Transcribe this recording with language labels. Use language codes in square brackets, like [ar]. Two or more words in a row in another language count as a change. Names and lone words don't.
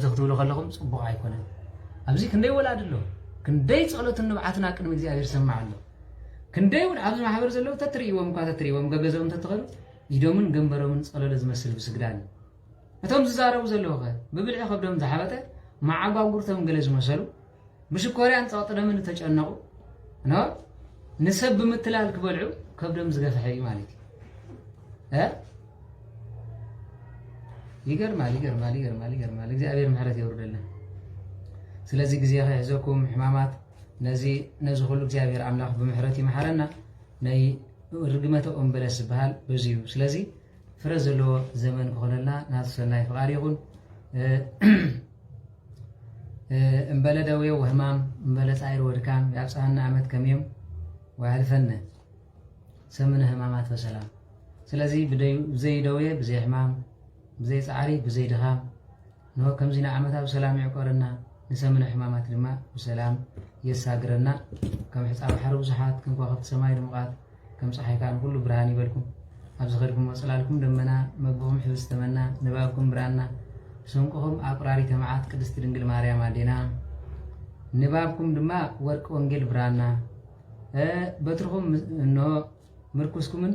[ti] ክትብሉ ከለኹም ፅቡቕ ኣይኮነን ኣብዚ ክንደይ ወላድ ኣሎ ክንደይ ፀሎትን ንብዓትና ቅድሚ እግዚኣብሔር ሰማዕ ኣሎ ክንደይውን ኣብዚ ማሕበር ዘለው ተትርእይዎም እኳ ተትርእይዎም ገገዘኦም ተትኸሉ ኢዶምን ገንበሮምን ጸለለ ዝመስል ብስግዳን እቶም ዝዛረቡ ዘለው ኸ ብብልዒ ከብዶም ዝሓበጠ ማዓጓጉርቶም ገለ ዝመሰሉ ብሽኮርያን ጸጥደምን ተጨነቁ ነው ንሰብ ብምትላል ክበልዑ ከብዶም ዝገፈሐ እዩ ማለት እዩ ይገርማል እግዚአብሔር ምሕረት ይወርደልን ስለዚህ ጊዜ ኸሕዘኩም ሕማማት ነዚ ሁሉ እግዚአብሔር አምላክ ብምሕረት ይመሐረና ናይ ርግመተ ኦም በለስ ዝበሃል በዚዩ ስለዚህ ፍረ ዘለዎ ዘመን ክኾነልና ናቱ ሰናይ ፍቃድ ይኹን [gez] እምበለ ደዌ ወህማም እምበለ ጻዕር ወድካም ያብፅሐና ዓመት ከመዮም ወያህልፈነ ሰምነ ሕማማት በሰላም [ti] ስለዚህ ብዘይ ደዌ ብዘይ ሕማም ብዘይ ጻዕሪ ብዘይ ድኻም ነው ከምዚና ዓመታት በሰላም ይዕቆረና ንሰምነ ሕማማት ድማ በሰላም የሳግረና ከም ሕፃብ ባሕሪ ብዙሓት ከም ከዋኽብቲ ሰማይ ድሙቓት ከም ፀሓይካን ኩሉ ብርሃን ይበልኩም ኣብ ዝኸድኩም ወፅላልኩም ደመና መግብኹም ሕብስ ተመና ንባብኩም ብራና ስንቅኹም ኣቁራሪተ መዓት ቅድስቲ ድንግል ማርያም ኣዴና ንባብኩም ድማ ወርቂ ወንጌል ብራና በትርኹም እንሆ ምርኩስኩምን